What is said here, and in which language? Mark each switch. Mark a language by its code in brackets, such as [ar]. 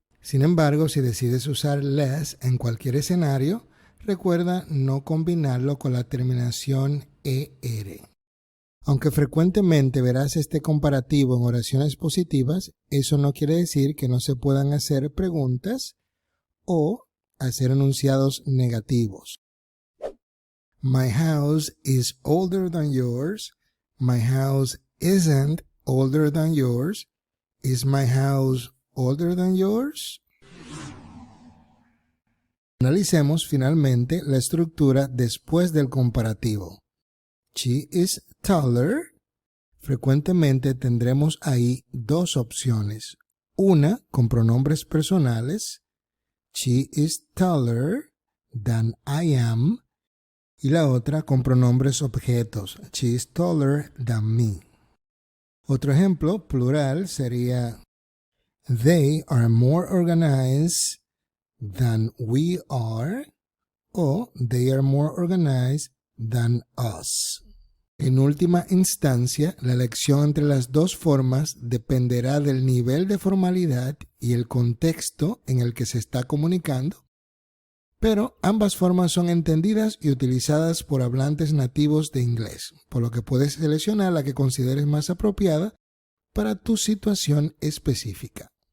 [es] Sin embargo, si decides usar less en cualquier escenario, recuerda no combinarlo con la terminación er. Aunque frecuentemente verás este comparativo en oraciones positivas, eso no quiere decir que no se puedan hacer preguntas o hacer enunciados negativos. [en] My house is older than yours. My house isn't older than yours. Is my house older than yours? [es] Analicemos finalmente la estructura después del comparativo. [en] She is taller. [es] Frecuentemente tendremos ahí dos opciones. Una con pronombres personales. [en] She is taller than I am. [es] Y la otra con pronombres objetos. [en] She is taller than me. [es] Otro ejemplo plural sería: [en] They are more organized than we are. O they are more organized than us. [es] En última instancia, la elección entre las dos formas dependerá del nivel de formalidad y el contexto en el que se está comunicando, pero ambas formas son entendidas y utilizadas por hablantes nativos de inglés, por lo que puedes seleccionar la que consideres más apropiada para tu situación específica.